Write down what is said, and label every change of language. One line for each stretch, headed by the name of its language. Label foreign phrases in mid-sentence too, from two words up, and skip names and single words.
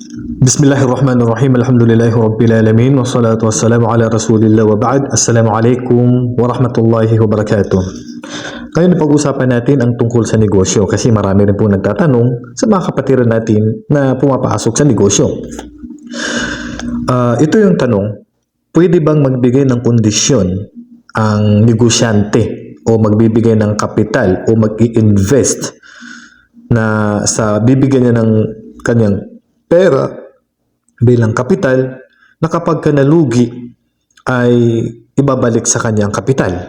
Arabic: بسم الله الرحمن الرحيم. الحمد لله رب العالمين. والصلاة والسلام على رسول الله وبعد. السلام عليكم ورحمة الله وبركاته.
Filipino: Ngayon pag-usapan natin ang tungkol sa negosyo kasi marami rin po nagtatanong sa mga kapatiran natin na pumapasok sa negosyo. Ito yung tanong, pwede bang magbigay ng kondisyon ang negosyante o magbibigay ng kapital o mag-i-invest na sa bibigyan niya ng kanyang pera bilang kapital na kapag ka nalugi ay ibabalik sa kanyang kapital.